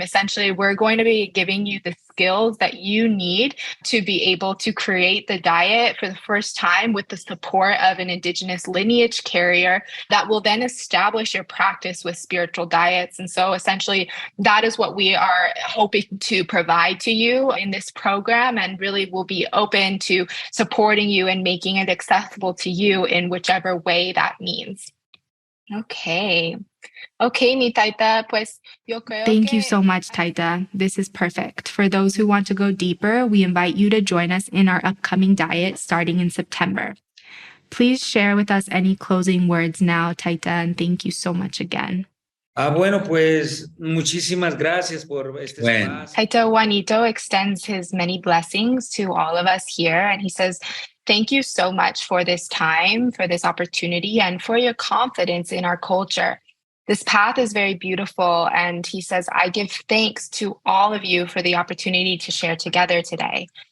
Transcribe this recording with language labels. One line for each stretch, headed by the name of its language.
English: Essentially, we're going to be giving you the skills that you need to be able to create the diet for the first time with the support of an indigenous lineage carrier that will then establish your practice with spiritual diets. And so essentially, that is what we are hoping to provide to you in this program, and really will be open to supporting you and making it accessible to you in whichever way that means.
Spanish: Okay, mi Taita, pues yo creo
English: Thank you
Spanish: que...
English: so much, Taita. This is perfect. For those who want to go deeper, we invite you to join us in our upcoming diet starting in September. Please share with us any closing words now, Taita, and thank you so much again.
Spanish: Bueno, pues muchísimas gracias por este espacio.
English: Taita Juanito extends his many blessings to all of us here, and he says, thank you so much for this time, for this opportunity, and for your confidence in our culture. This path is very beautiful, and he says, I give thanks to all of you for the opportunity to share together today.